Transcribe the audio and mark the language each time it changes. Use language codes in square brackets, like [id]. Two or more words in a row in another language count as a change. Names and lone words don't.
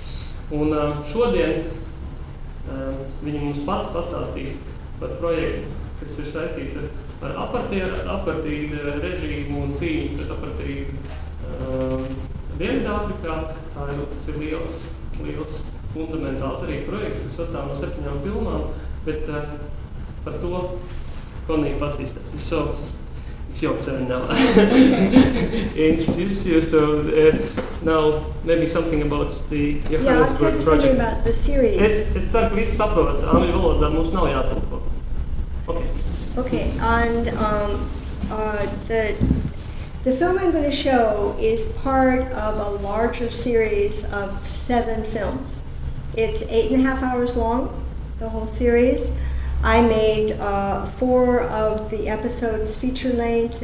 [lv] Un šodien viņi mums pati pastāstīs par projektu, kas ir saistīts ar apartīdu režīmu un cīņu pret apartīdu Dienvidāfrikā. Tas ir liels fundamentāls arī projekts, kas sastāv no 7 filmām, bet par to Connie pat izteiks. [en] So, it's your turn now. Introduce you. So now maybe something about the Johannesburg project. Something about the series. [lv] Es ceru, ka visi saprot. Angļu valodā mums nav jātulko. [en] Okay, and the film I'm going to show is part of a larger series of 7 films. It's 8.5 hours long, the whole series. I made 4 of the episodes feature length.